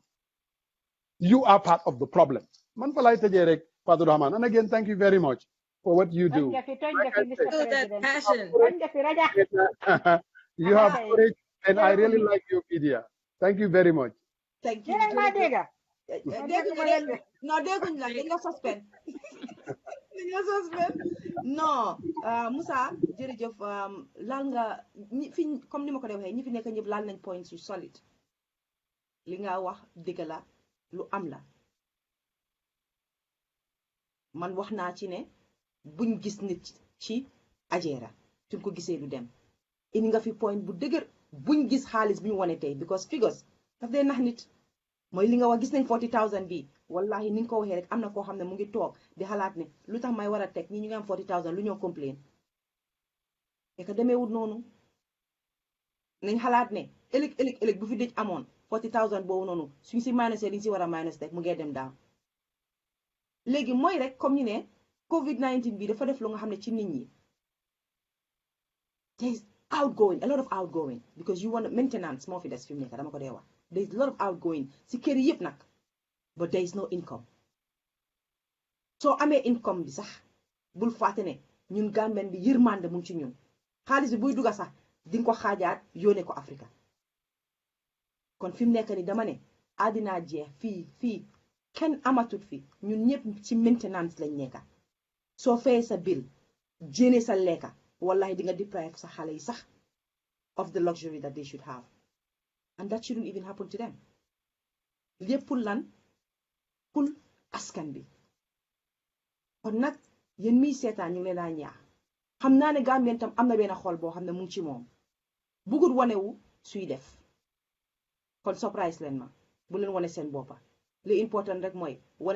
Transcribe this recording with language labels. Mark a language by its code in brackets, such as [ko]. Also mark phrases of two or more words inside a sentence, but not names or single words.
[en] You are part of the problem. And again, thank you very much for what you do. That passion. You have courage, and I really like your media. Thank you very much. Thank you. No, [wo] dañu suspend. Non, Moussa, jërëjëf laal nga fi comme ni ma ko waxee ñi fi nekk ñëpp laal nañ points yu solide. Li nga wax dëgg la lu am la. Man wax naa ci ne buñ gis nit ci Agera suñ ko gisee du dem. Indi nga fi point bu dëgër buñ gis xaalis bu ñu wone tey [en] because figures [wo] daf dee nax nit. Mooy li nga wax gis nañ 40,000 bi wallahi ni nga ko waxee rek am na koo xam ne mu ngi toog di xalaat ne lu tax may war a teg ñi ñu ngi am 40,000 lu ñoo complain [fr] et que [wo] demeewut noonu nañ xalaat ne ëllëg bu fi dëj amoon 40,000 boobu noonu suñ si minusé liñ si war a minus rek mu ngee dem daaw léegi mooy rek comme ñu ne COVID-19 bi dafa def lu nga xam ne ci nit ñi [en] there is outgoing a lot of outgoing because you want maintenance [wo] moo fi des fi mu nekk dama ko dee wax [en] there is a lot of outgoing [wo] si kër yi yëpp nag [en] but there is no income [wo] soo amee income bi sax bul fàtte ne ñun Gambien bi yërmande mu ci ñun xaalis bi buy dugga sax di nga ko xaajaat yónnee ko Afrika kon fi mu nekk ni dama ne àddina jeex fii kenn amatut fi ñun ñëpp ci maintenance lañ nekka soo fayee sa bill jéene sa lekka wallahi di nga deprive sa xale yi sax [en] of the luxury that they should have and that shouldn't even happen to them [wo] lépp pour lan pour askan bi kon nag yéen miy seetaan ñu ngi leen a ñaax xam naa ne Gambien tam am na benn xol boo xam ne mu ngi ci moom bugut wanewu suy def kon surprise leen ma bu leen wane seen boppa li important rek mooy wane